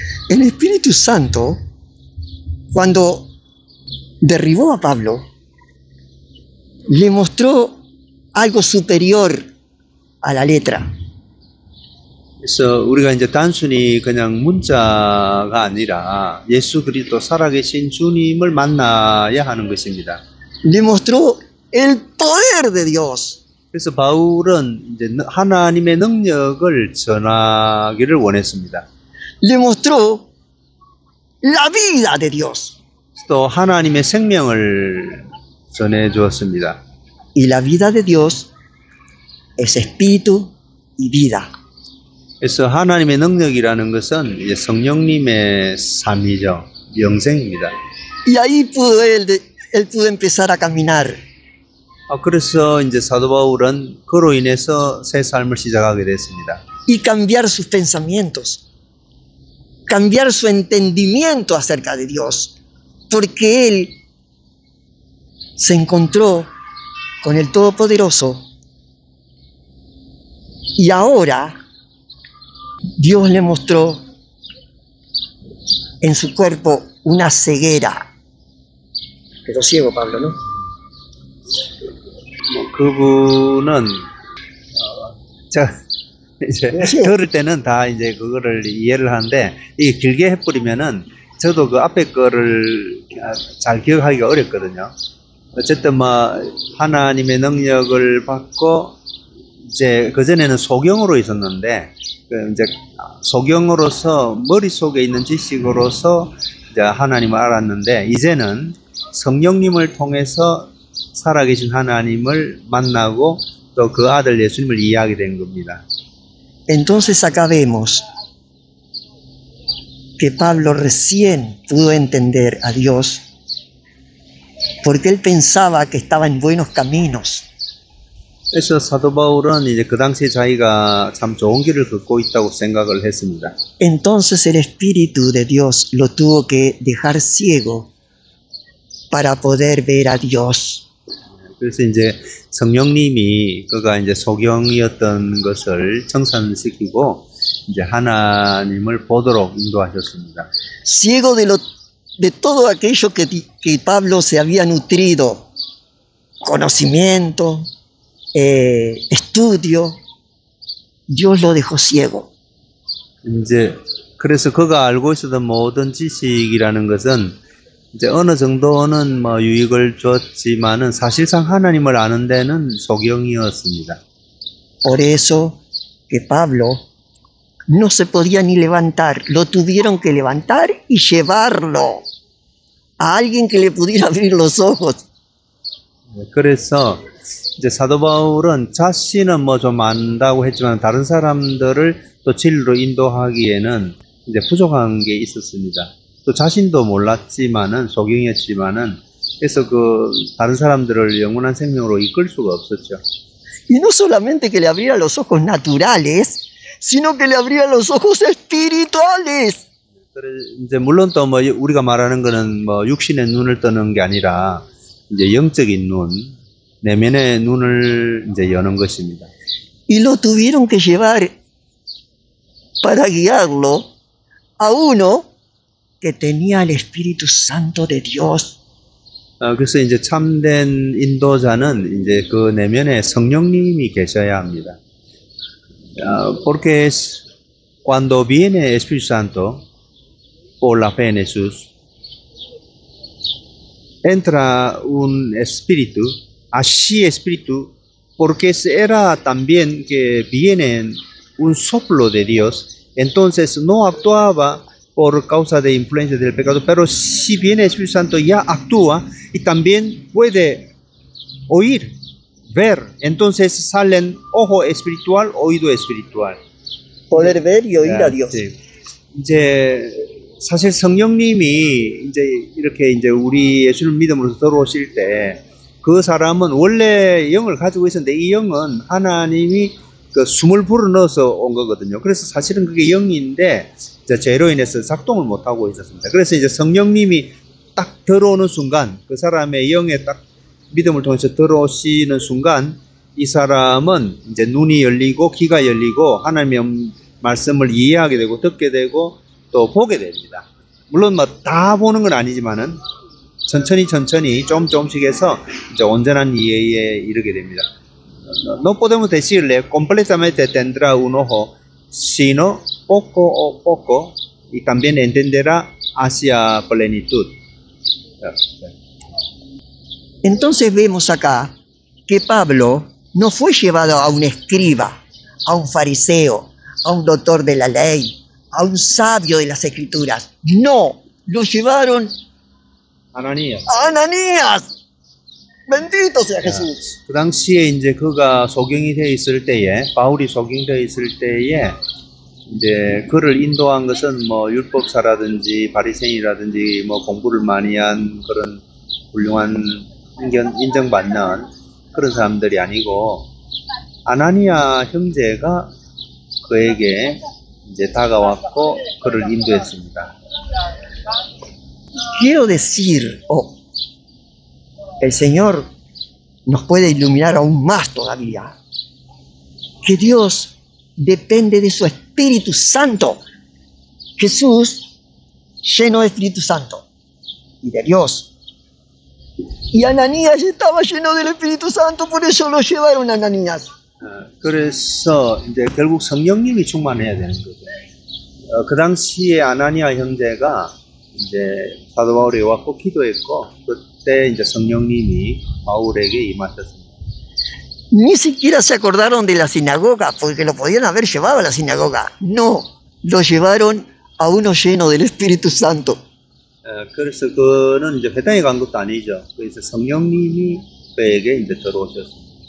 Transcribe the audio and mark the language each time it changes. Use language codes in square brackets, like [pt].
[es] El Espíritu Santo, cuando derribó a Pablo, le mostró algo superior a la letra. [ko] 그래서 우리가 이제 단순히 그냥 문자가 아니라 예수 그리스도 살아계신 주님을 만나야 하는 것입니다. [es] Le mostró el poder de Dios. [ko] 그래서 바울은 이제 하나님의 능력을 전하기를 원했습니다. [es] Le mostró la vida de Dios. [ko] 또 하나님의 생명을 전해 주었습니다. [es] Y la vida de Dios es espíritu y vida. [ko] 그래서 하나님의 능력이라는 것은 이제 성령님의 삶이죠. 영생입니다. [es] Y ahí él pudo empezar a caminar. [ko] 그래서 이제 사도 바울은 그로 인해서 새 삶을 시작하게 됐습니다. [es] Y cambiar sus pensamientos. Cambiar su entendimiento acerca de Dios. Porque él se encontró con el Todopoderoso. Y ahora Dios le mostró en su cuerpo una ceguera. Quedó ciego Pablo, ¿no? [ko] 그분은 이제 들을 때는 다 이제 그거를 이해를 하는데 이게 길게 해버리면은 저도 그 앞에 거를 잘 기억하기가 어렵거든요. 어쨌든 뭐 하나님의 능력을 받고 이제 그전에는 소경으로 있었는데 이제 소경으로서 머릿속에 있는 지식으로서 이제 하나님을 알았는데 이제는 성령님을 통해서 살아계신 하나님을 만나고 또 그 아들 예수님을 이해하게 된 겁니다. [es] Entonces acá vemos que Pablo recién pudo entender a Dios porque él pensaba que estaba en buenos caminos. [ko] 그래서 사도 바울은 이제 그 당시에 자기가 참 좋은 길을 걷고 있다고 생각을 했습니다. [es] Entonces el Espíritu de Dios lo tuvo que dejar ciego para poder ver a Dios. [ko] 그래서 이제 성령님이 그가 이제 소경이었던 것을 청산시키고 이제 하나님을 보도록 인도하셨습니다. [es] Ciego de todo aquello que Pablo se había nutrido, conocimiento, estudio, Dios lo dejó ciego. [ko] 이제 그래서 그가 알고 있었던 모든 지식이라는 것은 이제 어느 정도는 뭐 유익을 줬지만은 사실상 하나님을 아는 데는 소경이었습니다. [es] Por eso que Pablo no se podía ni levantar, lo tuvieron que levantar y llevarlo a alguien que le pudiera abrir los ojos. [ko] 그래서 이제 사도 바울은 자신은 뭐 좀 안다고 했지만 다른 사람들을 또 진리로 인도하기에는 이제 부족한 게 있었습니다. 또 자신도 몰랐지만은 소경이었지만은 그래서 그 다른 사람들을 영원한 생명으로 이끌 수가 없었죠. [es] Y no solamente que le abriera los ojos naturales, sino que le abría los ojos espirituales. [ko] 이제 물론 또 뭐 우리가 말하는 거는 뭐 육신의 눈을 뜨는 게 아니라 이제 영적인 눈, 내면의 눈을 이제 여는 것입니다. [es] Y lo tuvieron que llevar para guiarlo a uno que tenía el Espíritu Santo de Dios. [ko] 그래서 이제 참된 인도자는 이제 그 내면에 성령님이 계셔야 합니다. [es] Porque cuando viene Espíritu Santo por la fe en Jesús, entra un espíritu, así espíritu, porque era también que viene un soplo de Dios, entonces no actuaba por causa de influencia del pecado, pero si viene el Espíritu Santo ya actúa y también puede oír, ver, entonces salen ojo espiritual, oído espiritual. Poder ver y oír a Dios. [ko] 네. 이제 사실 성령님이 이제 이렇게 이제 우리 예수를 믿음으로써 들어오실 때 그 사람은 원래 영을 가지고 있었는데 이 영은 하나님이 그 숨을 불어넣어서 온 거거든요. 그래서 사실은 그게 영인데 죄로 인해서 작동을 못 하고 있었습니다. 그래서 이제 성령님이 딱 들어오는 순간 그 사람의 영에 딱 믿음을 통해서 들어오시는 순간 이 사람은 이제 눈이 열리고 귀가 열리고 하나님의 말씀을 이해하게 되고 듣게 되고 또 보게 됩니다. 물론 뭐 다 보는 건 아니지만은 천천히 조금씩 해서 이제 온전한 이해에 이르게 됩니다. [es] No podemos decirle completamente tendrá un ojo, sino poco a poco y también entenderá hacia plenitud. Entonces vemos acá que Pablo no fue llevado a un escriba, a un fariseo, a un doctor de la ley, a un sabio de las escrituras. No, lo llevaron [ko] 아나니아. [es] a Ananías. Bendito sea Jesús. [ko] 그 당시에 이제 그가 소경이 되어 있을 때에, 바울이 소경되어 있을 때에 이제 그를 인도한 것은 뭐 율법사라든지 바리새인이라든지 뭐 공부를 많이 한 그런 훌륭한 인정받는 그런 사람들이 아니고 아나니아 형제가 그에게 이제 다가왔고 그를 인도했습니다. [es] Quiero decir, el Señor nos puede iluminar aún más todavía, que Dios depende de su Espíritu Santo. Jesús, lleno de Espíritu Santo y de Dios. Y Ananías estaba lleno del Espíritu Santo, por eso lo llevaron a Ananías. [ko] 그래서 이제 결국 성령님이 충만해야 되는 거죠. 그 당시에 아나니아 형제가 이제 사도 바울이 왔고 기도했고 그때 이제 성령님이 바울에게 임하셨습니다. [es] Ni siquiera se acordaron de la sinagoga, porque lo podían haber llevado a la sinagoga. No, lo llevaron a uno lleno del Espíritu Santo. [ko] 그래서 그는 이제 회당에 간 것도 아니죠. 그래서 성령님이 그에게 이제 들어오셨습니다.